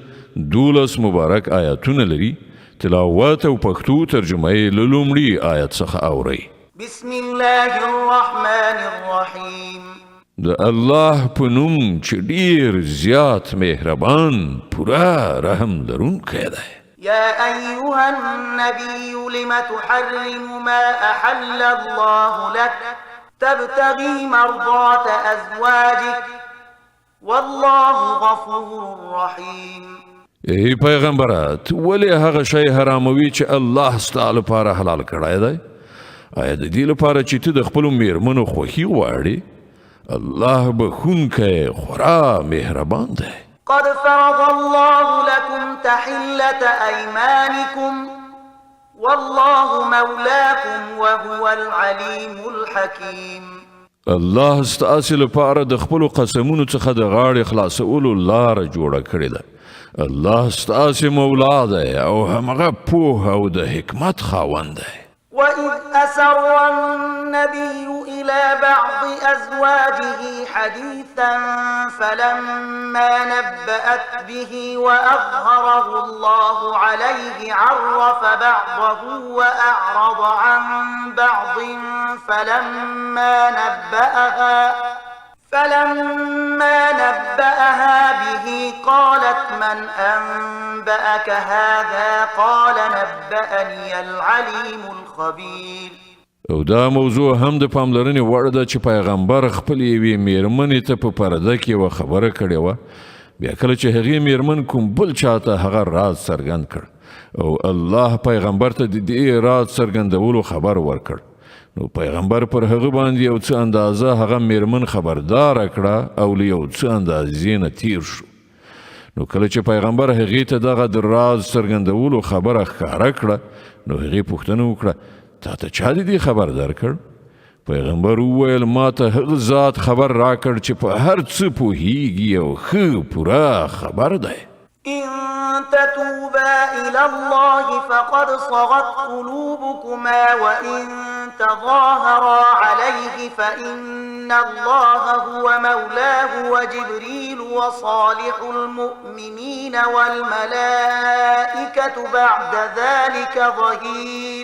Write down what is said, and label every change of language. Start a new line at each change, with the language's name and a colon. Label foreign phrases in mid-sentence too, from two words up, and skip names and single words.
Pashto: 12 مبارک آیاتونه لري. تلاوت او پښتو ترجمه یې له لومړي آیت څخه اورئ.
Arabic: بسم الله الرحمن الرحیم.
Pashto: د الله په نوم چې ډیر زیات مهربان پورا رحم لرونکی دی.
Arabic: يا أيها النبي لم تحرم ما أحل الله لك تبتغي مرضات أزواجك والله غفور رحيم.
Pashto: ای پیغمبرات ولی هغه شی حراموي چې الله ستاسو لپاره حلال کړی دی؟ آیا د دې لپاره چې ته د خپل میرمنو خوښي غواړې؟ الله بخونکی خورا مهربان دی.
Arabic: قد فرض الله لكم تحلة أيمانكم والله مولاكم وهو العليم الحكيم.
Pashto: الله ستاسو لپاره د خپل قسمونو څخه د غاړې خلاصولو لاره جوړه کړې ده. الله ستاسو مولا دی او همغه پوه او د حکمت خاوند دی.
Arabic: وإذ أسر النبي إلى بعض أزواجه حديثا فلما نبأت به وأظهره الله عليه عرف بعضه وأعرض عن بعض فلما نبأها به قالت من أنبأك هذا قال نبأني العليم الخبير.
Pashto: او دا موضوع هم د پاملرنې وړ ده چې پیغمبر خپل یوې میرمنې ته په پرده کې یوه خبره کړې وه. بیا کله چې هغې میرمن کوم بل چاته هغه راز څرګند کړ او الله پیغمبر ته د دې راز څرګندولو خبر ورکړ، نو پیغمبر پر هغه باندې یو څه اندازه هغه میرمن خبردار کړه او له یو څه اندازې نه تیر شو. نو کله چې پیغمبر هغې ته دغه د راز څرګندولو خبره ښکاره کړه نو هغې پوښتنه وکړه تا ته چا د دې خبر درکړ؟ پیغمبر وویل ما ته هغه ذات خبر راکړ چې په هر څه پوهیږي او ښه پوره خبر دی.
Arabic: إن تتوبا إلى الله فقد صغت قلوبكما وإن تظاهرا عليه فإن الله هو مولاه وجبريل وصالح المؤمنين والملائكة بعد ذلك ظهير.